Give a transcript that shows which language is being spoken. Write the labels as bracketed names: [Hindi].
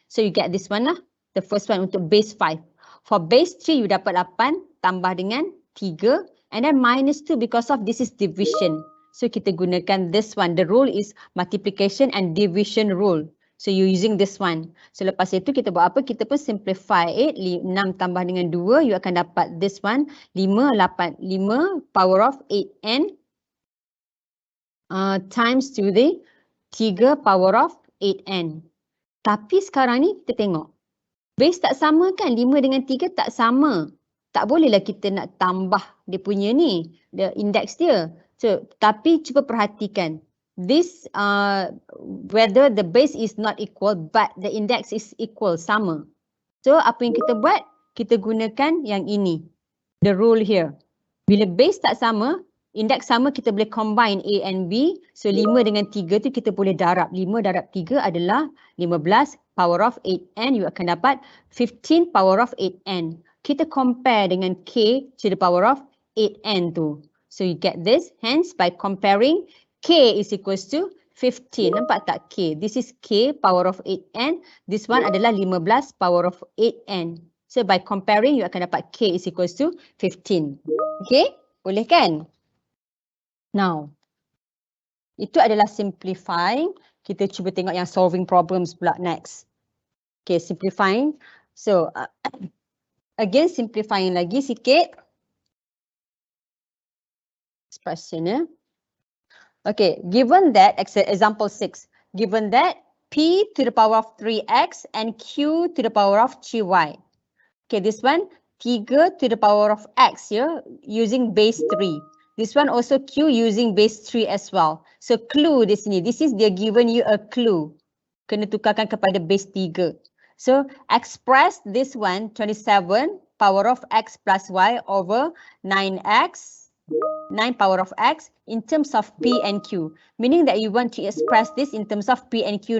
[English] So you get this one lah, the first one [Malay] untuk [English] base 5. For base 3 you dapat 8 [Malay] tambah dengan [English] 3 and then minus 2 because of this is division. So [Malay] kita gunakan [English] this one, the rule is multiplication and division rule. So you using this one. [Malay] So lepas itu kita buat apa? Kita pun simplify it. 6 tambah dengan 2, you akan dapat this one. [English] 5 power of 8n times to the 3 power of 8n. [Malay] Tapi sekarang ni kita tengok. Base tak sama kan? 5 dengan 3 tak sama. Tak bolehlah kita nak tambah dia punya ni, [English] the index [Malay] dia. So tapi cuba perhatikan. [English] This whether the base is not equal but the index is equal, [Malay] sama. So apa yang kita buat? Kita gunakan yang ini, [English] the rule here. [Malay] Bila base tak sama, index sama, kita boleh combine A and B. So 5 dengan 3 tu kita boleh darab. 5 darab 3 adalah 15 power of 8n, you akan dapat 15 power of 8n. Kita compare dengan k to the power of 8n tu. [English] So you get this, hence by comparing, k is equals to 15. [Malay] Nampak tak k? [English] This is k power of 8n. This one adalah 15 power of 8n. So by comparing, [Malay] you akan dapat [English] k is equals to 15. Okay? Boleh kan? [Malay] Now, itu adalah simplifying. Kita cuba tengok yang solving problems pula next. Okay, simplifying. [English] So, again, simplifying lagi sikit. Expression ya. Okay, given that, example 6, given that P to the power of 3x and Q to the power of 3y. Okay, this one 3 to the power of x here using base 3. This one also Q using base 3 as well. So clue [Malay] di sini. [English] This is dia given you a clue. [Malay] Kena tukarkan kepada base 3. [English] So express this one 27 power of x plus y over 9x, 9 power of x in terms of P and Q. Meaning that you want to express this in terms of P and Q.